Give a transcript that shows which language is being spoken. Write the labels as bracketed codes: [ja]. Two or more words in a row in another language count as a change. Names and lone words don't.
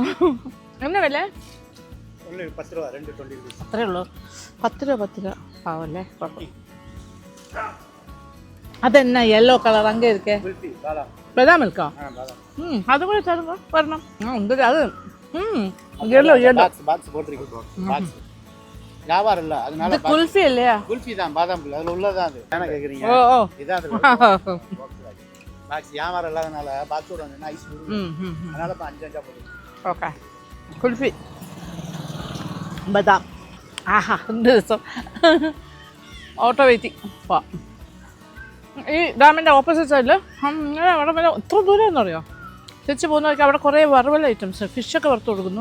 [ml] എന്നാ വില? അത്രേ ഉള്ളൂ. 10 രൂപ പാവല്ലേ. അതെന്നാ [en] yellow colour [ml] അങ്ങേ ഇരിക്കേ? ബദാം മിൽക്കോ? അത് കൂടെ തരുമ്പോ വരണം. ഉണ്ട് അത്. [en] yellow yellow [ta] வியாபாரம் இல்ல, அதனால குல்ஃபி இல்லையா? குல்ஃபி தான், பாதாம் குல்ஃபி அதுல உள்ளதான். அது என்ன கேக்குறீங்க? ஓ ஓ இதான் அது பாக்ஸ். வியாபாரம் இல்லாதனால பாக்ஸோட வந்து ஐஸ் அதனால 5 போடுங்க. [ml] ഓക്കെ. കുൽഫി ബദാം. ആഹാ എന്ത് രസം. [en] auto waiting. [ml] ഈ ഡാമിൻ്റെ [en] opposite side [ml] അവിടെ വരെ എത്ര ദൂരം എന്നറിയോ? തിരിച്ച് പോകുന്നവർക്ക് അവിടെ കുറേ വറുവൽ ഐറ്റംസ്, ഫിഷൊക്കെ വറുത്ത് കൊടുക്കുന്നു.